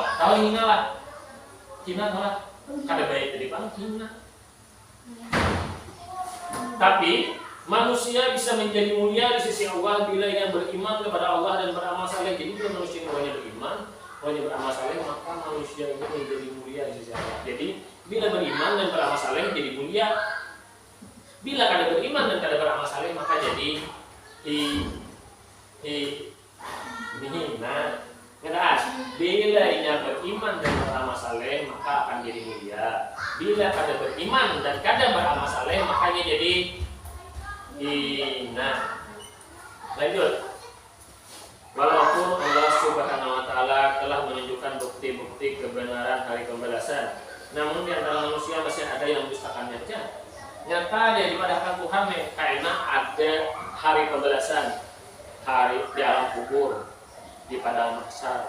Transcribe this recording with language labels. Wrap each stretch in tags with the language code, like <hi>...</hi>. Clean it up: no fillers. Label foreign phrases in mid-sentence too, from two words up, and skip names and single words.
<bjn>Kalau hina lah, kada baik jadi paling hina.</bjn> <id>Tapi manusia bisa menjadi mulia di sisi Allah bila yang beriman kepada Allah dan beramal saleh. Jadi bila manusia yang beriman, orang beramal saleh, maka manusia ini menjadi mulia di sisi Allah. Jadi bila beriman dan beramal saleh jadi mulia.</id> <bjn>Bila kada beriman dan kada beramal saleh, maka jadi hina.</bjn> <id>Keras. Bila ia beriman dan beramal saleh, maka akan jadi mulia.</id> <bjn>Bila kada beriman dan kada beramal saleh, makanya jadi hina.</bjn> <id>Lanjut. Walaupun Allah</id> <ar>سبحانه وتعالى</ar> <id>telah menunjukkan bukti-bukti kebenaran hari pembalasan, namun di antara manusia masih ada yang mendustakannya. Nyata daripada Tuhan karena ada hari pembalasan, hari di alam kubur, di padang mahsyar.</id>